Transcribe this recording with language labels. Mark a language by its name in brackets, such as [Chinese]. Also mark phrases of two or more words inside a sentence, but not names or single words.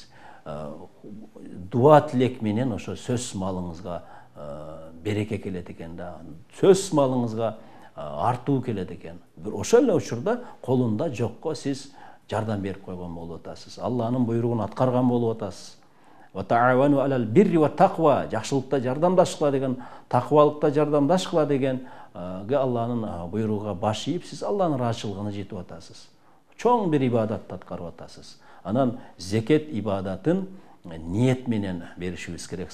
[Kyrgyz] Дуа тилек менен ошо сөз малыңызга береке келет экен да. Сөз малыңызга артуу келет экен. Ошол эле учурда колунда жокко сиз жардам берип койгон болуп атасыз. Алланын буйругун аткарган болуп атасыз. [Arabic] وتعاونوا على البر والتقوى, [Kyrgyz] жакшылыкта жардамдашкыла деген, таквалыкта жардамдашкыла деген Алланын буйругуна баш ийип, сиз Алланын ыраазычылыгына жетип атасыз. Чоң бир ибадатты аткарып атасыз. Анан зекет ибадатын ниет менен беришибиз керек.